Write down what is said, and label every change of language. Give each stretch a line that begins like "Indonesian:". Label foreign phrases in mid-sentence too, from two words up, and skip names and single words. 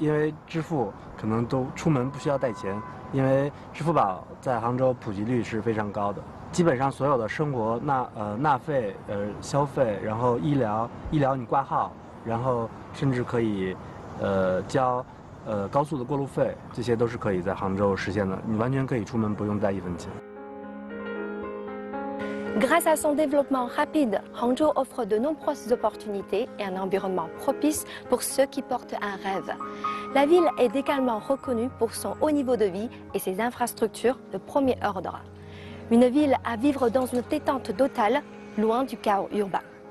Chinese: 因为支付可能都出门不需要带钱，因为支付宝在杭州普及率是非常高的，基本上所有的生活纳费消费，然后医疗你挂号，然后甚至可以交高速的过路费，这些都是可以在杭州实现的，你完全可以出门不用带1分钱。
French: Grâce à son développement rapide, Hangzhou offre de nombreuses opportunités et un environnement propice pour ceux qui portent un rêve. La ville est également reconnue pour son haut niveau de vie et ses infrastructures de premier ordre. Une ville à vivre dans une détente totale, loin du chaos urbain.